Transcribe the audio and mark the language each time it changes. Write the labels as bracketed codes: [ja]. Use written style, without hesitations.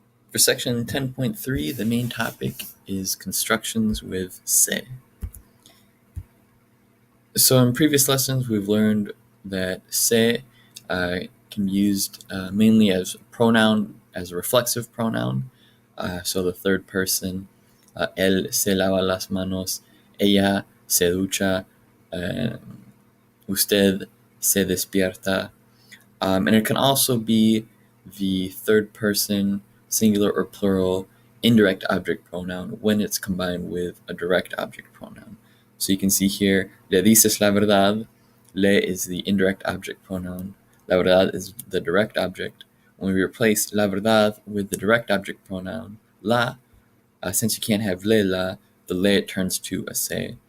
[en] For section 10.3, the main topic is constructions with se. So in previous lessons, we've learned that se can be used mainly as a pronoun, as a reflexive pronoun. So the third person, [es] él se lava las manos, ella se ducha, usted se despierta. [en] And it can also be the third person, singular or plural, indirect object pronoun when it's combined with a direct object pronoun. So you can see here, [es] le dices la verdad. [en] Le is the indirect object pronoun. La verdad is the direct object. When we replace la verdad with the direct object pronoun, la, since you can't have la, the le turns to a se.